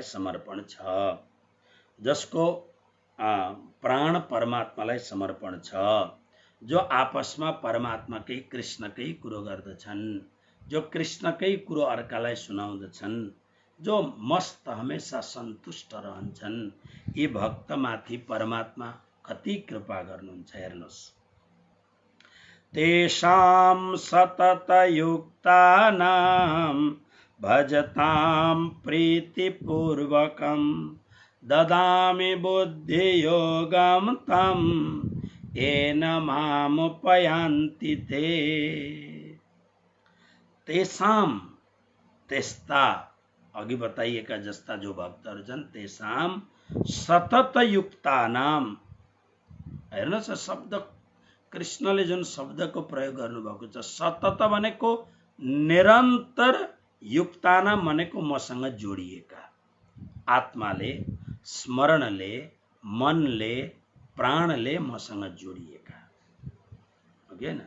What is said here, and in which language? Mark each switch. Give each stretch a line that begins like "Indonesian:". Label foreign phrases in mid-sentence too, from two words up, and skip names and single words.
Nepali: समर्पण छ, जसको प्राण परमात्मालाई समर्पण छ, जो आपसमा परमात्माकै कृष्णकै कुरो गर्दछन्, जो कृष्णकै कुरो अर्कालाई सुनाउँदछन्, जो मस्त हमेशा सन्तुष्ट रहन्छन्, यी भक्तमाथि परमात्मा कति कृपा गर्नुहुन्छ हेर्नुहोस्।
Sanskrit: तेषां सततयुक्तानां भजतां प्रीतिपूर्वकं ददामि बुद्धियोगं तं येन मामुपयान्ति ते। तेषां,
Nepali: त्यस्ता अघि बताइएका जस्ता जो भक्तहरू छन्,
Sanskrit: तेषां सततयुक्तानां,
Nepali: हेर्नुहोस् शब्द कृष्णले जुन शब्दको प्रयोग गर्नुभएको छ, सतत भनेको निरन्तर, युक्तानाम भनेको मसँग जोडिएका, आत्माले, स्मरणले, मनले, प्राणले मसँग जोडिएका, हो कि हैन?